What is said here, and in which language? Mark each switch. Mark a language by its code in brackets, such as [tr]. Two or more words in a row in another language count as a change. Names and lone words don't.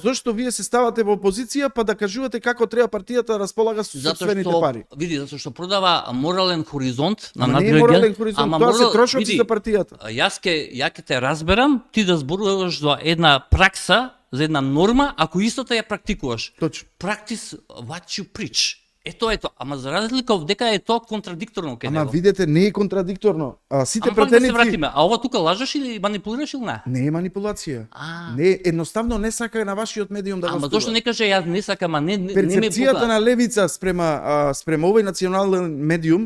[mk] зошто вие се ставате во опозиција па да кажувате како треба партијата да располага со Затоа сопствените што, пари? види, затоа што продава морален хоризонт на Ама не е надграѓан. морален хоризонт, тоа се трошоци за партијата. Ја ќе те разберам, ти да зборуваш за една пракса, за една норма, ако истото ја практикуваш. Точно. [en] Practice what you preach. [mk] Ето. Ама за разлика од дека е тоа контрадикторно кај Ама него. видете, не е контрадикторно. Сите Ама пак да се пратеници вратиме. А ова тука лажеш или манипулираш или не? не е манипулација. А. Не, едноставно не сака на вашиот медиум да Ама гостува. зошто не каже јас не сакам, а не ме Перцепцијата пука. на левица спрема овој национален медиум,